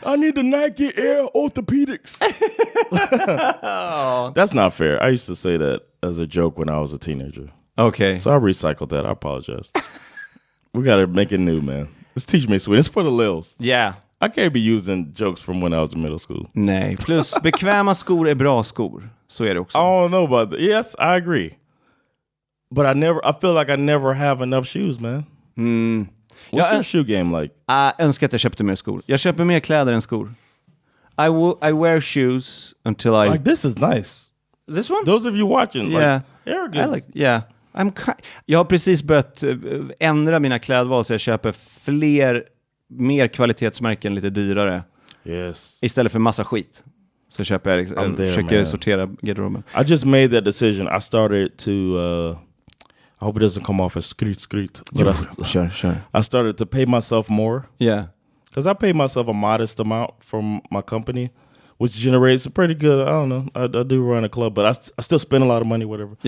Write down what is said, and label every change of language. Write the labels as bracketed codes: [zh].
[en] I need the Nike Air Orthopedics. That's not fair. I used to say that as a joke when I was a teenager. Okay. So I recycled that. I apologize. We got to make it new, man. Let's teach me Swedish. It's for the LILs. Yeah. I can't be using jokes from when I was in middle school. [sv] Nej, plus bekväma skor är bra skor. Så är det också. [en] I don't know about that. Yes, I agree. But I feel like I never have enough shoes, man. What's your shoe game like? [sv] Jag önskar att jag köpte mer skor. Jag köper mer kläder än skor. [en] I wear shoes until I... Like, this is nice. This one? Those of you watching. Yeah. Like, [sv] Jag har precis börjat ändra mina klädval så jag köper mer kvalitetsmärken lite dyrare. [en] Yes. [sv] Istället för massa skit. Så köper jag försöker sortera garderoben. [en] I just made that decision. I started to I hope it doesn't come off as skryt. But Sure. I started to pay myself more. Yeah. Because I pay myself a modest amount from my company, which generates a pretty good, I don't know, I do run a club, but I still spend a lot of money, whatever.